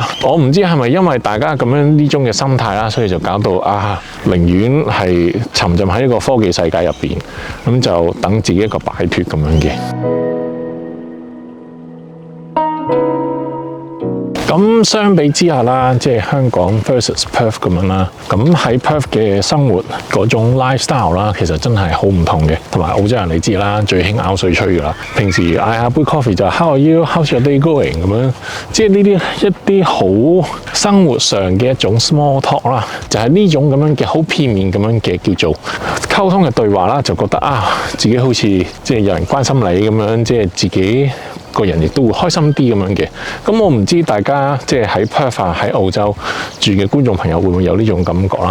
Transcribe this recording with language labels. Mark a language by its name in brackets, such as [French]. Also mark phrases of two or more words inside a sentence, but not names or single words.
[Cantonese] 我唔知係咪因為大家咁樣呢種嘅心態啦，所以就搞到寧願係沉浸喺一個科技世界入邊，咁就等自己一個擺脫咁樣嘅。咁相比之下啦，即係香港 versus Perth 咁樣啦。咁喺 Perth 嘅生活嗰種 lifestyle 啦，其實真係好唔同嘅。同埋澳洲人你知啦，最興拗水吹㗎啦。平時嗌下杯 coffee 就 [English] How are you? How's your day going? [Cantonese] 咁樣，即係呢啲一啲好生活上嘅一種 [English] small talk [Cantonese] 啦，就係呢種咁樣嘅好片面咁樣嘅叫做溝通嘅對話啦，就覺得自己好似即係有人關心你咁樣，即係自己個人亦都會開心啲咁樣嘅。咁我唔知大家即係喺 Perth 喺澳洲住嘅觀眾朋友會唔會有呢種感覺啦？